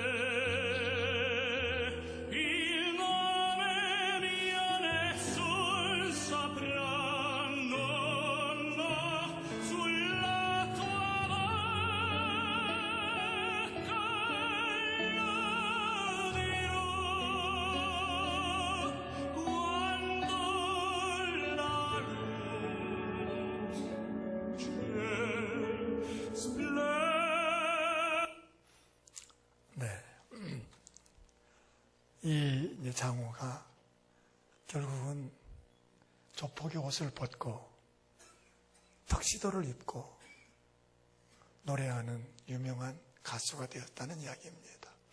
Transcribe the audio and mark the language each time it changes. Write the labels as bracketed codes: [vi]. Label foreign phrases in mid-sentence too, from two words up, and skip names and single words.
[it] Il nome mio nessun saprà, no, no, sulla tua bocca lo dirò quando la luce splende. [ko] 네. 이 이제 장호가 결국은 조폭의 옷을 벗고 턱시도를 입고 노래하는 유명한 가수가 되었다는 이야기입니다.